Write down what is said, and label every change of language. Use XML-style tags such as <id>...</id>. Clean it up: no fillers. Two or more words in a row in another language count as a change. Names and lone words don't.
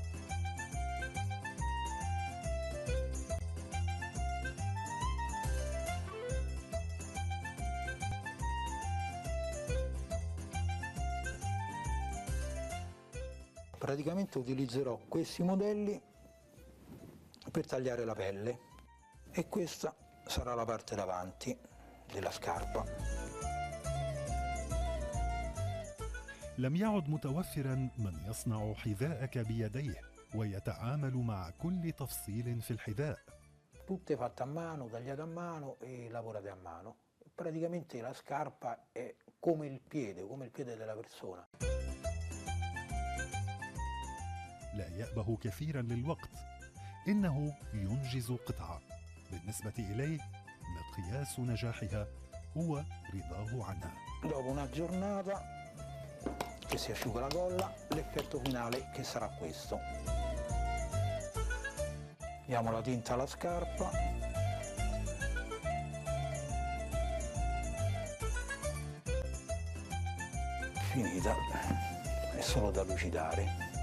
<it>Praticamente utilizzerò questi modelli per tagliare la pelle e questa sarà la parte davanti della scarpa.</it> <ar>لم يعد متوفرا من يصنع حذاءك بيديه ويتعامل مع كل تفصيل في الحذاء.</ar> <it>Tutte fatte a mano, tagliate a mano e lavorate a mano. Praticamente la scarpa è come il piede della persona.</it> <ar>لا يأبه كثيرا للوقت، إنه ينجز قطعة بالنسبة إليه مقياس نجاحها هو رضاه عنها.</ar> <it>Dopo una giornata che si asciuga la colla, l'effetto finale che sarà questo. Diamo la tinta alla scarpa. Finita, è solo da lucidare.</it>